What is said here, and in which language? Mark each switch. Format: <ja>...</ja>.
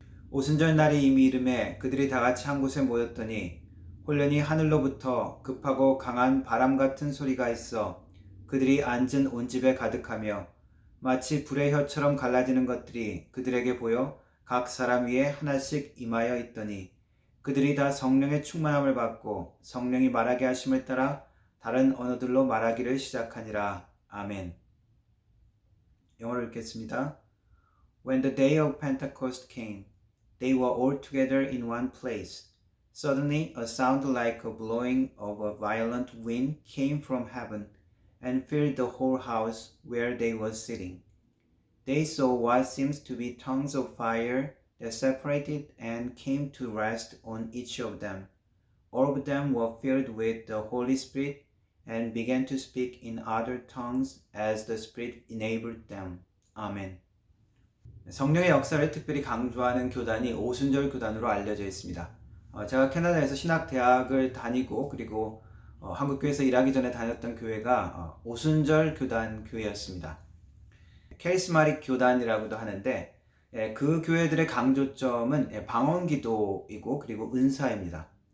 <ko>오순절 날이 이미 이름에 그들이 다 같이 한 곳에 모였더니 홀련히 하늘로부터 급하고 강한 바람 같은 소리가 있어 그들이 앉은 온 집에 가득하며 마치 불의 혀처럼 갈라지는 것들이 그들에게 보여 각 사람 위에 하나씩 임하여 있더니 그들이 다 성령의 충만함을 받고 성령이 말하게 하심을 따라 다른 언어들로 말하기를 시작하니라. 아멘. 영어로 읽겠습니다.</ko> <en>When the day of Pentecost came, they were all together in one place. Suddenly a sound like a blowing of a violent wind came from heaven and filled the whole house where they were sitting. They saw what seems to be tongues of fire that separated and came to rest on each of them. All of them were filled with the Holy Spirit and began to speak in other tongues as the Spirit enabled them.</en> <ko>아멘. 성령의 역사를 특별히 강조하는 교단이 오순절 교단으로 알려져 있습니다. 제가 캐나다에서 신학대학을 다니고 그리고 한국교회에서 일하기 전에 다녔던 교회가 오순절 교단 교회였습니다. 카리스마틱 교단이라고도 하는데 그 교회들의 강조점은 방언기도이고 그리고 은사입니다.</ko>